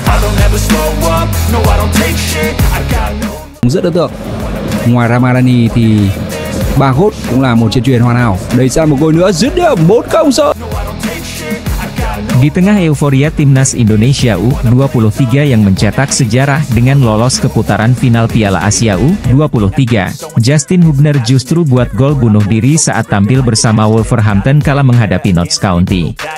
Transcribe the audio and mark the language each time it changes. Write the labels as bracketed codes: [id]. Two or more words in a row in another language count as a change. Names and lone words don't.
[vi] Rất ấn tượng. Ngoài Ramadani thì Bagot cũng là một chân chuyền hoàn hảo. Đẩy ra một gol nữa, dứt điểm 1-0. [id] Di tengah euforia timnas Indonesia U23 yang mencetak sejarah dengan lolos ke putaran final Piala Asia U23, Justin Hubner justru buat gol bunuh diri saat tampil bersama Wolverhampton kala menghadapi Notts County.